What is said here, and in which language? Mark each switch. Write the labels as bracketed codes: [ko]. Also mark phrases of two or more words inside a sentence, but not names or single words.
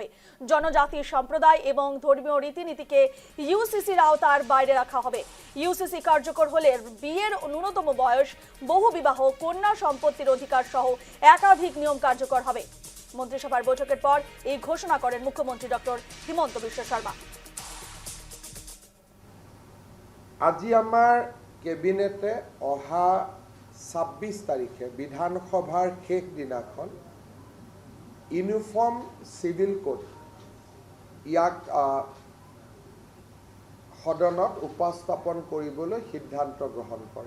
[bn] জনজাতি সম্প্রদায় এবং ধর্মীয় রীতিনীতিকে ইউসিসির আওতার বাইরে রাখা হবে। ইউসিসি কার্যকর হলে বিয়ের ন্যূনতম বয়স, বহুবিবাহ, কন্যা সম্পত্তির অধিকার সহ একাধিক নিয়ম কার্যকর হবে। মন্ত্রিসভার বৈঠকের পর এই ঘোষণা করেন মুখ্যমন্ত্রী ডক্টর হিমন্ত বিশ্ব শর্মা। [as] আজি আমাৰ কেবিনেটে অহা 26 তাৰিখে বিধানসভাৰ শেষ দিনাখন ইউনিফৰ্ম সিভিল কোড ইয়াক সদনত উপস্থাপন কৰিবলৈ সিদ্ধান্ত গ্ৰহণ কৰে।